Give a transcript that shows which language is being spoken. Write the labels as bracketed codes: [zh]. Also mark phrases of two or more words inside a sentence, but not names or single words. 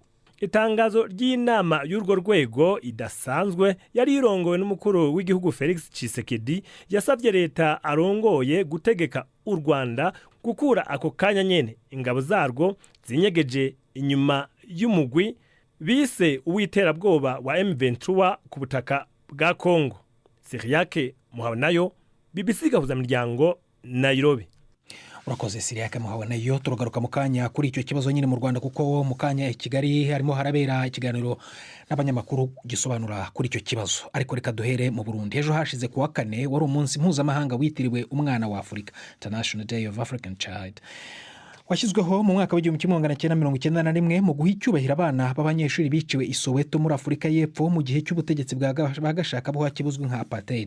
[rn] Itangazo ry'inama y'urwo rwego idasanzwe yari irongowe n'umukuru w'igihugu Felix Tshisekedi yasabye leta arongoye gutegeka u Rwanda gukura ako kanya nyene ingabo zarwo zinyegeje inyuma y'umugwi bise uw'iterabwoba wa M23 ku butaka bwa Kongo. Siriake Muhabonayo, BBC gahuza miryango, Nairobi. urakoze Siriake Muhabonayo. [rw] Turagaruka mu kanya kuri icyo kibazo nyine mu Rwanda, kuko mu kanya i Kigali harimo harabera ikiganiro n'abanyamakuru gisobanura kuri icyo kibazo. Ariko reka duhere mu Burundi. Ejo hashize kuwa kane wari umunsi mpuzamahanga witiriwe umwana wa Afurika, [en] International Day of African Child, [rw] washyizweho mu mwaka w'igihumbi kimwe magana cyenda mirongo icyenda na rimwe mu guha icyubahiro abana b'abanyeshuri biciwe i Soweto muri Afurika y'Epfo mu gihe cy'ubutegetsi bwa gashakabuhake buzwi nka apartheid.